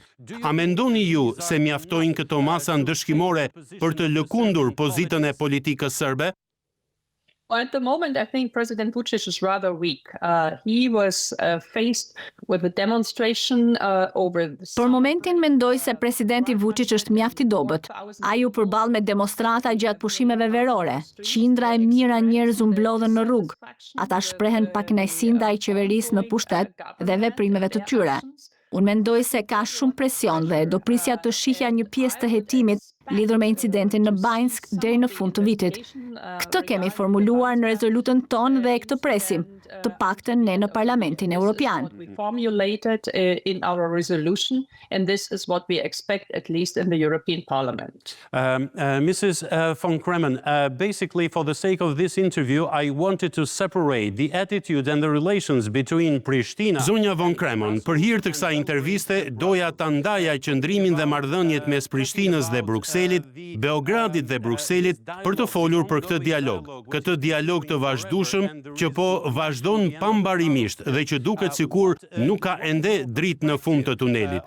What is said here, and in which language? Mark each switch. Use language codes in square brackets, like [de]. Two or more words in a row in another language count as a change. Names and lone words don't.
[sq] A mendoni ju se mjaftojnë këto masa ndëshkimore për të lëkundur pozitën e politikës serbe? [en] Well, at the moment, I think President Vučić is rather weak. He was faced with a demonstration over the... [sq] Për momentin mendoj se presidenti Vučić është mjaft i dobët. Ai u përball me demonstrata gjatë pushimeve verore. Qindra e mijëra njerëz u mblodhen në rrugë. Ata shprehen pakënaqësi ndaj qeverisë në pushtet dhe veprimeve të tyre. Unë mendoj se ka shumë presion dhe do prisja të shihja një pjesë të hetimit lidhur me incidentin në Banjsk deri në fund të vitit. Këtë kemi formuluar në rezolutën tonë dhe këtë presim, të paktën ne në Parlamentin Evropian. [en] We formulated in our resolution, and this is what we expect at least in the European Parliament. Mrs. von Kremen, basically for the sake of this interview, I wanted to separate the attitude and the relations between Prishtina... [sq] Zonja von Kremen, për hir të kësaj interviste, doja ta ndaja qëndrimin dhe marrëdhëniet mes Prishtinës dhe Brukselit, Beogradit dhe Brukselit për të folur për këtë dialog. Këtë dialog të vazhdueshëm që po vazhdon pambarimisht dhe që duket sikur nuk ka ende dritë në fund të tunelit.